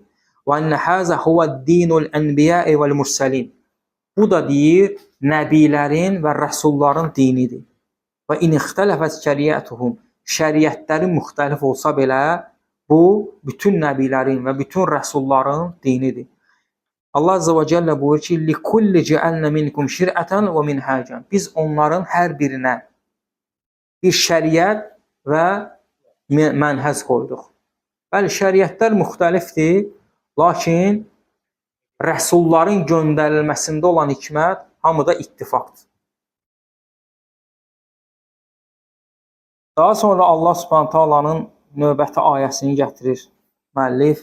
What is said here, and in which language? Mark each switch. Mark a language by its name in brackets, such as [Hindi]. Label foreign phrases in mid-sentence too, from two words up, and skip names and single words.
[Arabic] وأن هذا هو دين الأنبياء والمرسلين. [Azerbaijani] Bu da deyir, nəbilərin və rəsulların dinidir. [Arabic] وإن اختلفت شرائعهم. [Azerbaijani] Şəriətləri müxtəlif olsa belə, bu, bütün nəbilərin və bütün rəsulların dinidir. Allah [Arabic] عز وجل [Azerbaijani] buyur ki, [Arabic] لِكُلِّ جَعَلْنَ مِنْكُمْ شِرْعَةً وَمِنْهَاجًا. [Azerbaijani] Biz onların hər birinə bir şəriət və mənhəz qoyduq. Bəli, şəriətlər müxtəlifdir. Lakin rəsulların göndərilməsində olan hikmət hamıda ittifaqdır. Daha sonra Allah [Arabic] سبحانه وتعالى [Azerbaijani] növbəti ayəsini gətirir müəllif.